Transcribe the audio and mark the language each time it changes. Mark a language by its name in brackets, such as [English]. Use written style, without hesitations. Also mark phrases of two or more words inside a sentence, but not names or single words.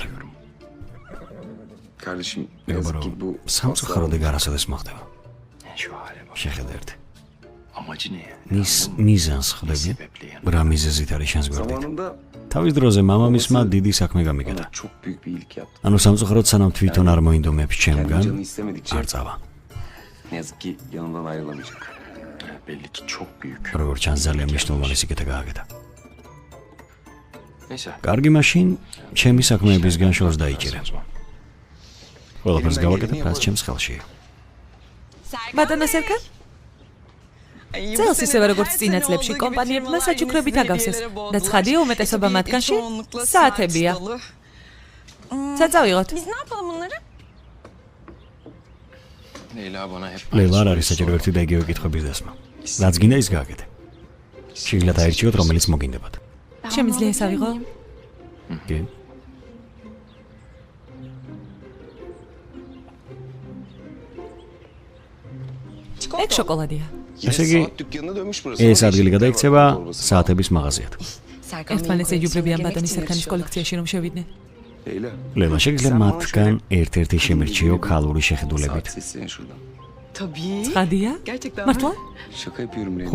[Turkish] kardeşim [Georgian] მეგობრო, [Turkish] yazık ki bu [Georgian] სამწუხაროდ ეგ არასოდეს მოხდება. [Turkish] şu hale bak. [Georgian] შეხედე ერთი. [Turkish] Amacı ne yani? [Georgian] მის მიზანს ხვდები? რა მიზეზით არის შენს გვერდით? [Turkish] Zamanında [Georgian] თავის დროზე მამამისმა დიდი საქმე გამიგედა. [Turkish] ona çok büyük bir iyilik yaptı. [Georgian] ანუ სამწუხაროდ სანამ თვითონ არ მოინდომებს [Turkish] Kendi [Georgian] ჩემგან, [Turkish] canı istemedikçe [Georgian] არ წავა. [Turkish] ne yazık ki yanından ayrılamayacak. Belli ki çok büyük. [Georgian] როგორც ჩანს ძალიან მნიშვნელოვანი სიკეთე გააკეთა. [Turkish] Neyse. [Georgian] კარგი, მაშინ ჩემი საქმეებისგან შორს დაიჭირე. ყველაფერს გავაკეთებ, რაც ჩემს ხელშია. ბატონო სერკა? წელს ისევე როგორც წინა წლებში კომპანიებმა საჩუქრებით აგავსეს და ცხადია უმეტესობა მათგანში საათებია. საწავიღოთ. [Turkish] Biz ne yapalım bunları? Leyla bana hep [Georgian] ლელა არ არის საჭირო ერთი და იგივე კითხვების დასმა. რაც გინდა ის გააკეთე. შეიძლება დაერჩიოთ, რომელიც მოგინდებათ. შემიძლია ეს ავიღო? კი. ეგ შოკოლადია. ესე იგი, ეს ადგილი გადაიქცევა საათების მაღაზიად. ერთმანეთს ეჯუბრებიან ბატონის სერკანის კოლექციაში რომ შევიდნენ. Leyla. ლელა, შეგიძლია მათგან ერთ-ერთი შემერჩიო ქალური შეხედულებით. [Turkish] Saat seslerin şuradan. Tabii. [Georgian] ცხადია? [Turkish] Gerçekten. [Georgian] მართლა? [Turkish] Şaka yapıyorum Leyla.